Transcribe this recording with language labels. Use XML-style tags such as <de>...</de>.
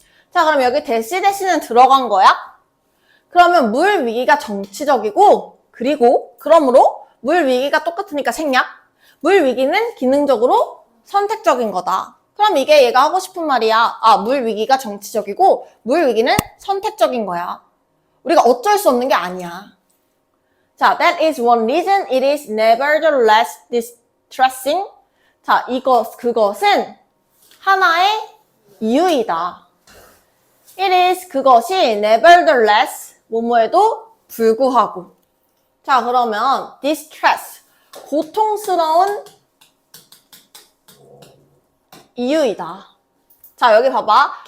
<ko>자, 그럼 여기 대시는 들어간 거야? 그러면 물 위기가 정치적이고, 그리고 그러므로 물 위기가 똑같으니까 생략. 물 위기는 기능적으로 선택적인 거다. 그럼 이게 얘가 하고 싶은 말이야. 아, 물 위기가 정치적이고 물 위기는 선택적인 거야. 우리가 어쩔 수 없는 게 아니야.</ko> <en>자, that is one reason it is nevertheless distressing.</en> <ko>자, 그것은 하나의 이유이다.</ko> <en>It is</en> <ko>그것이</ko> <en>nevertheless</en> <ko>뭐뭐에도 불구하고. 자, 그러면 distress 고통스러운 이유이다. 자, 여기 봐봐.</ko>